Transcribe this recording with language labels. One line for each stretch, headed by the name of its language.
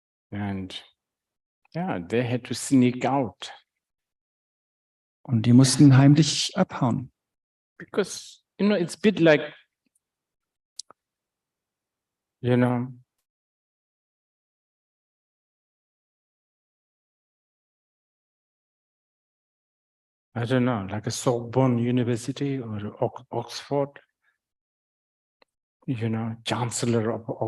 English: And yeah, they had to sneak out.
German: Und die mussten heimlich abhauen.
English: Because, it's a bit like, I don't know, like a Sorbonne University or Oxford, chancellor of,